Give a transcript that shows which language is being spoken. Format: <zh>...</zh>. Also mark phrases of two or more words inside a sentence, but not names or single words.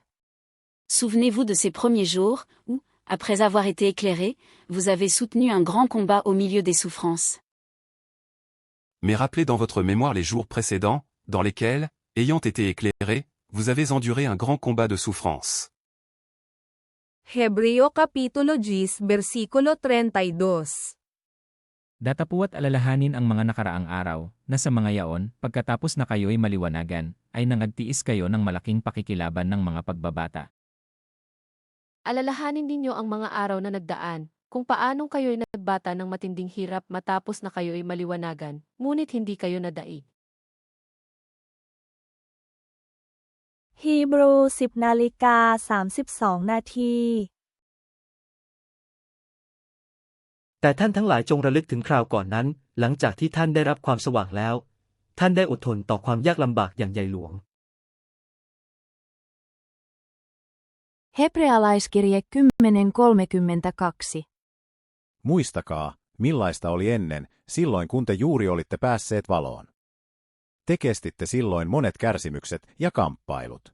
<fr>Souvenez-vous de ces premiers jours, où, après avoir été éclairés, vous avez soutenu un grand combat au milieu des souffrances. Mais rappelez dans votre mémoire les jours précédents, dans lesquels, ayant été éclairés, vous avez enduré un grand combat de souffrance.</fr> <tl>Hebreo Kapitulo 10, versikulo 32. Datapuat alalahanin ang mga nakaraang araw, na sa mga yaon, pagkatapos na kayo'y maliwanagan, ay nangagtiis kayo ng malaking pakikilaban ng mga pagbabata. Alalahanin ninyo ang mga araw na nagdaan, kung paanong kayo'y nagbata ng matinding hirap matapos na kayo'y maliwanagan, ngunit hindi kayo nadaig.</tl> <en>Hebrew 10:32 นาที</en> <th>แต่ท่านทั้งหลายจงระลึกถึงคราวก่อนนั้น หลังจากที่ท่านได้รับความสว่างแล้ว ท่านได้อดทนต่อความยากลำบากอย่างใหญ่หลวง</th> <fi>Hebrealaiskirje 10:32. Muistakaa, millaista oli ennen, silloin kun te juuri olitte päässeet valoon. Te kestitte silloin monet kärsimykset ja kamppailut.</fi>